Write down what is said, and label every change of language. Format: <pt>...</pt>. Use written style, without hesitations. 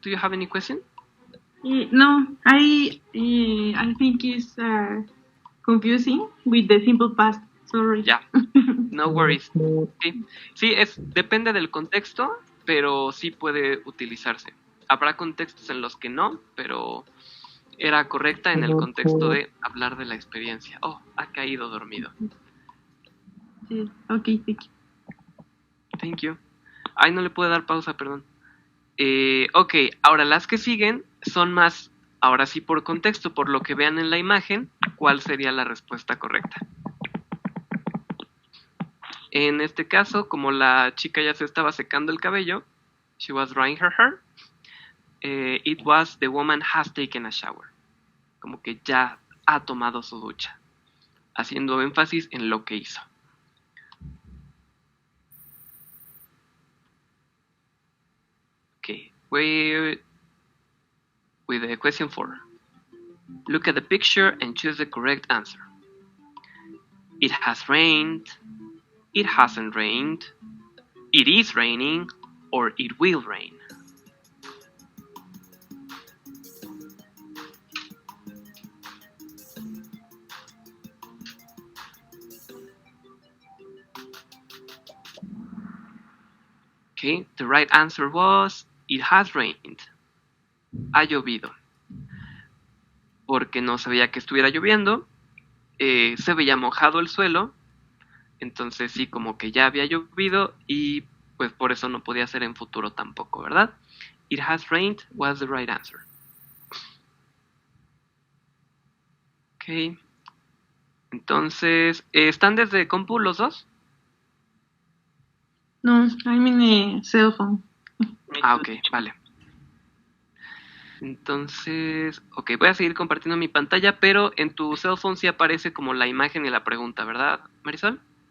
<en>Do you have any question? No, I think it's confusing with the simple past. Sorry. Yeah, no worries.</en> <es>Sí, sí, depende del contexto, pero sí puede utilizarse. Habrá contextos en los que no, pero era correcta en el contexto de hablar de la experiencia. Oh, ha caído dormido.</es> <en>Sí, ok, thank you. Thank you.</en> <es>Ay, no le puedo dar pausa, perdón. Ok, ahora las que siguen son más, ahora sí por contexto, por lo que vean en la imagen, cuál sería la respuesta correcta. En este caso, como la chica ya se estaba secando el cabello,</es> <en>she was drying her hair, it was the woman has taken a shower.</en> <es>Como que ya ha tomado su ducha, haciendo énfasis en lo que hizo.</es> <en>Okay, with the question 4. Look at the picture and choose the correct answer. It has rained, it hasn't rained, it is raining, or it will rain. Okay, the right answer was, it has rained.</en> <es>Ha llovido. Porque no se veía que estuviera lloviendo, se veía mojado el suelo, entonces sí, como que ya había llovido y pues por eso no podía ser en futuro tampoco, ¿verdad?</es> <en>It has rained was the right answer. Ok.</en> <es>Entonces, ¿están desde compu los dos?</es> <en>No, I'm in a cell phone.</en> <es>Ah, ok, vale. Entonces, ok, voy a seguir compartiendo mi pantalla, pero en tu cell phone sí aparece como la imagen y la pregunta, ¿verdad, Marisol?</es>